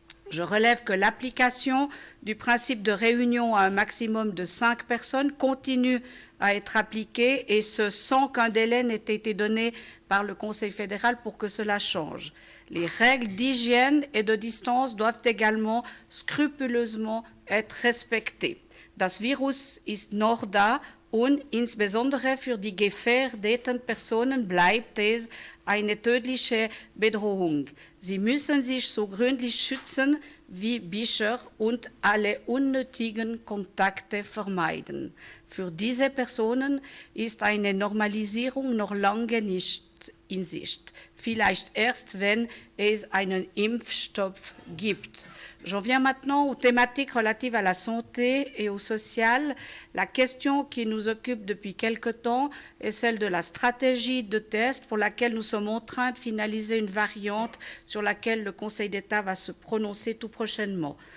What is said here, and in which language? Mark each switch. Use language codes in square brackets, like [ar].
[fr] Je relève que l'application du principe de réunion à un maximum de 5 personnes continue à être appliquée et ce sans qu'un délai n'ait été donné par le Conseil fédéral pour que cela change. Les règles d'hygiène et de distance doivent également scrupuleusement être respectées. [de] Das Virus ist noch da und insbesondere für die gefährdeten Personen bleibt es eine tödliche Bedrohung. Sie müssen sich so gründlich schützen wie bisher und alle unnötigen Kontakte vermeiden. Für diese Personen ist eine Normalisierung noch lange nicht in Sicht. Vielleicht erst, wenn es einen Impfstoff gibt. [fr] J'en viens maintenant aux thématiques relatives à la santé et au social. La question qui nous occupe depuis quelque temps est celle de la stratégie de test pour laquelle nous sommes en train de finaliser une variante sur laquelle le Conseil d'État va se prononcer tout prochainement.